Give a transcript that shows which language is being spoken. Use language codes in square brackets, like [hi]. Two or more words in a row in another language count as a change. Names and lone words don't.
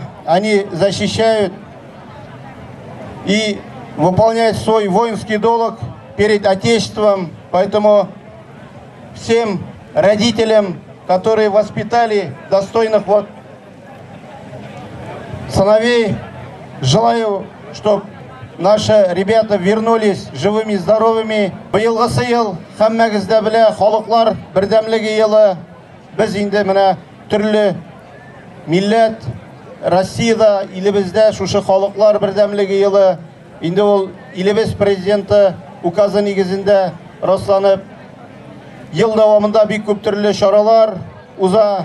[ru] Они защищают и выполняют свой воинский долг перед Отечеством. Поэтому всем родителям, которые воспитали достойных вот сыновей, желаю, чтобы наши ребята вернулись живыми и здоровыми. [tt] Быелгысы ел һәммәгез дә белә, халыклар бердәмлеге елы. Без инде менә төрле милләт Россиядә, илебездә шушы халыклар бердәмлеге елы. Инде ул илебез президенты указы нигезендә расланып, ел дәвамында бик күп төрле чаралар уза.